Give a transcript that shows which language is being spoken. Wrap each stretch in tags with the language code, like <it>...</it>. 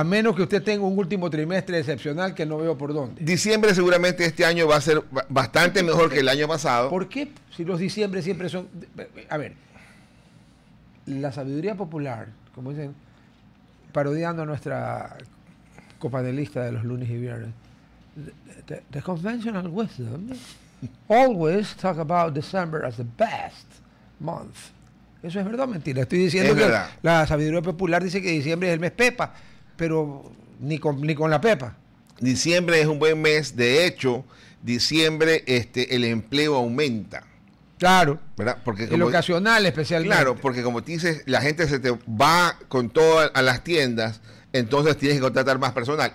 <es>A menos que usted tenga un último trimestre excepcional que no veo por dónde. Diciembre seguramente este año va a ser bastante mejor que el año pasado. ¿Por qué? Si los diciembre siempre son... A ver, la sabiduría popular, como dicen, parodiando a nuestra copanelista de los lunes y viernes,</es> <en>The conventional wisdom always talk about December as the best month.</en> <es>Eso es verdad o mentira. Estoy diciendo que la sabiduría popular dice que diciembre es el mes pepa, pero ni con la pepa. Diciembre es un buen mes. De hecho, diciembre el empleo aumenta. Claro. ¿Verdad? Porque el ocasional especialmente. Claro, porque como te dices, la gente se te va con todo a las tiendas, entonces tienes que contratar más personal.</es>